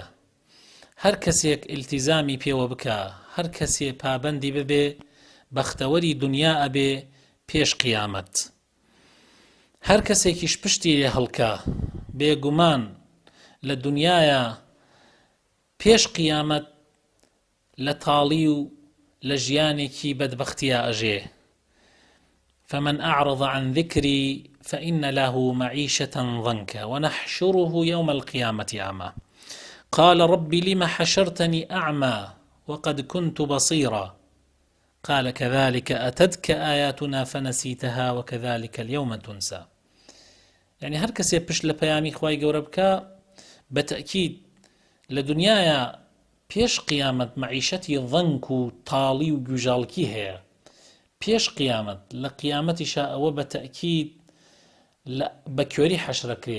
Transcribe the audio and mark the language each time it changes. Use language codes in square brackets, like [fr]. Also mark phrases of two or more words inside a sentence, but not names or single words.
[ckb] هەر کەسێک ئیلتیزامی پێوە بکە، هەر کەسێ پابەندی ببێ، بەختەوەری دنیا ئەبێ پێش قیامەت. هەر کەسێکیش پشتی لێ هەڵکە بێگومان لە دنیایە پێش قیامەت لە تاڵی و لە ژیانێکی بەدبەختیە ئەژێ. [ar] فمن أعرض عن ذكري فإن له معيشة ضنكا ونحشره يوم القيامة أعمى قال رب لم حشرتني أعمى وقد كنت بصيرا قال كذلك أتتك آياتنا فنسيتها وكذلك اليوم تنسى. [ckb] يعني هر کەسێ پشت لە پەیامی خوای گەورە بکە بەتەکید لە دنیایە پێش قیامەت معیشەتی ضەنک و تاڵی و گوژاڵکی هەیە. پێش قیامەت لە قیامەتیشا ئەوە بەتەکید بە کوێری حەشرەکرێ.